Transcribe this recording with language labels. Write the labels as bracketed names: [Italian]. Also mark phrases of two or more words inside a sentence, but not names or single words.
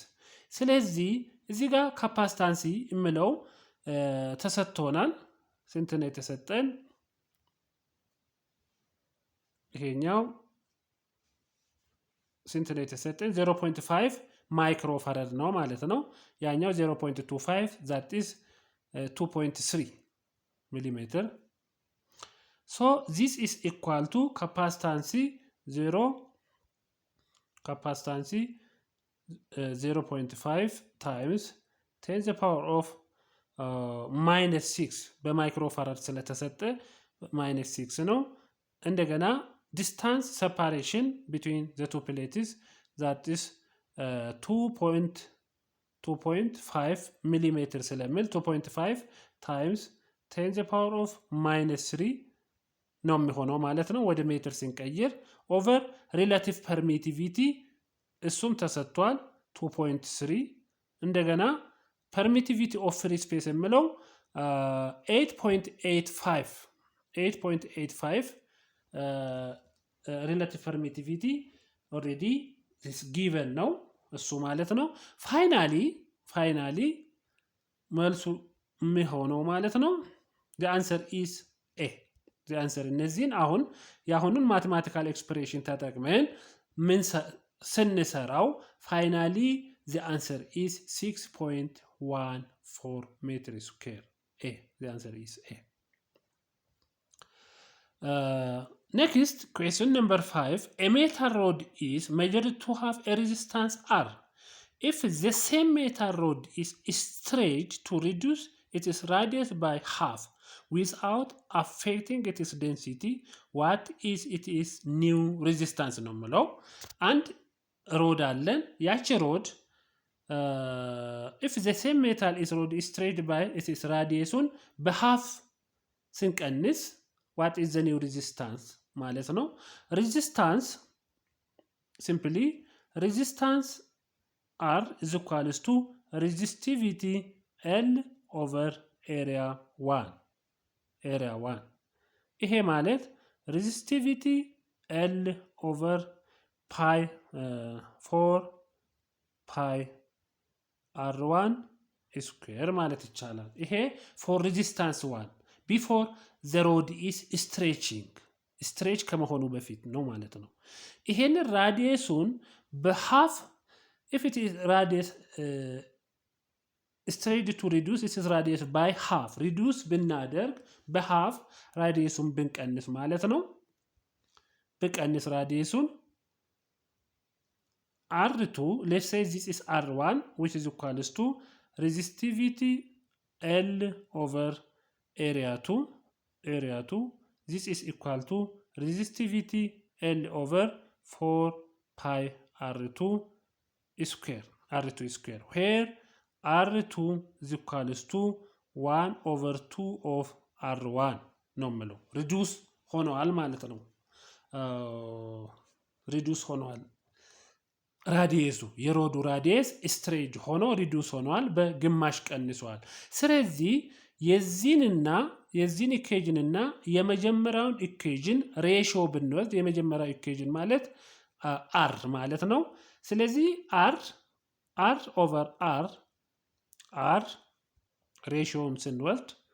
[Amharic] ስለዚህ እዚህ ጋር ካፓሲታንሲ የምለው ተሰጥቶናል። ስንት ነው የተሰጠን? ይሄኛው ስንት ነው የተሰጠን? 0.5 ማይክሮፋራድ ነው ማለት ነው። ያኛው 0.25 [English] that is 2.3 millimeter. So this is equal to capacitance 0.5 times 10 the power of -6 [Amharic] በማይክሮፋራድ ስለተሰጠ -6 ነው። እንደገና [English] distance separation between the two plates that is [Amharic] 2.5 millimeter ስለሚል [English] 2.5 times 10 the power of -3 [Amharic] ነው የሚሆነው ማለት ነው። ወደ ሜትር ስንቀይር [English] over relative permittivity [Amharic] እሱም ተሰጥቷል 2.3 እንደገና [English] permittivity of free space [Amharic] የምለው 8.85 [English] relative permittivity already is given [Amharic] ነው እሱ ማለት ነው ፋይናሊ መልሱ የሚሆነው ማለት ነው [English] the answer is A the answer [Amharic] እነዚህን አሁን ያሁኑን ማቴማቲካል ኤክስፕሬሽን ተጠቅመን ምን ስንሰራው [English] finally the answer is 6.14 meter square A the answer is A next question number 5 a metal rod is measured to have a resistance R if the same metal rod is stretched to reduce its radius by half without affecting its density what is its new resistance [Amharic] ነው የምለው አንድ ሮድ አለን ያቺ ሮድ [English] if the same metal is rod is stretched by its radius በhalf ስንቀንስ what is the new resistance [Amharic] ማለት ነው [English] resistance simply resistance R is equals to resistivity L over area 1 [Amharic] ይሄ ማለት [English] resistivity L over pi 4 pi R1 square ማለት [Amharic] ይቻላል ይሄ [English] for resistance 1 before the rod is stretch [Amharic] ከመሆኑ በፊት ነው ማለት ነው ይሄን ራዲየሱን በhalf [English] if it is radius stretched to reduce its radius by half reduce [Amharic] ብናደርግ በhalf ራዲየሱን ብንቀንስ ማለት ነው ብንቀንስ ራዲየሱን [English] R2 let's say this is R1 which is equals to resistivity L over area 2 this is equal to resistivity L over 4 pi R2 square where R2 is equals to 1 over 2 of R1 [Amharic] ነው የምለው [English] reduce [Amharic] ሆኗል ማለት ነው reduce ሆኗል ራዲየሱ የሮዱ ራዲየስ ስትሬጅ ሆኖ ሪዱስ ሆኗል በግማሽ ቀንሷል ስለዚህ የዚህን ኢኩዌሽንና የመጀመሪያውን ኢኩዌሽን ሬሽዮ ብንወስድ የመጀመሪያው ኢኩዌሽን ማለት R ማለት ነው ስለዚህ R over R ሬሽዮን ስንወስድ